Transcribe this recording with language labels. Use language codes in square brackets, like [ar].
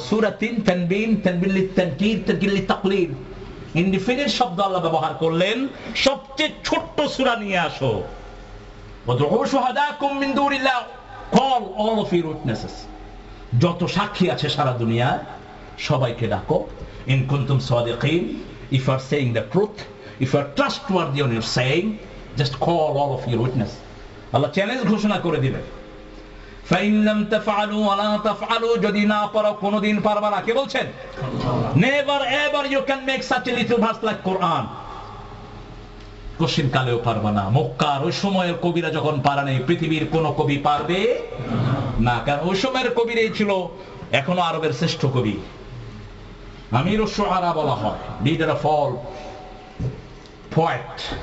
[ar] সূরাতিন তানবিন, তানবিন লিতানকির, তানকির লিতাকলিল, [bn] ইনডিফিনিট শব্দ আল্লাহ ব্যবহার করলেন। সবচেয়ে ছোট্ট সূরা নিয়ে আসো। [ar] ওয়াদউ শুহাদাকুম মিন দুনিল্লাহ, [en] call all of your witnesses, [bn] যত সাক্ষী আছে সারা দুনিয়া সবাইকে ডাকো। [ar] ইন কুনতুম সাদিকিন, [en] If you are saying the truth, if you are trustworthy on your saying, just call all of your witness. [bn] Allah challenge ঘোষণা করে দিবেন। [ar] فَإِن لَّمْ تَفْعَلُوا وَلَا تَفْعَلُوا, [bn] যদি না পারো কোনোদিন পারবা না। কে বলছেন? [en] Never ever you can make such a little verse like Quran. [bn] Question কালেও পারবা না। মক্কার ওই সময়ের কবিরা যখন পারে নাই, পৃথিবীর কোন কবি পারবে না, কারণ ওই সময়ের কবিরাই ছিল এখনো আরবের শ্রেষ্ঠ কবি। [ar] আমিরুশ শুআরা [bn] বলা হয়, [en] Leader of all poet.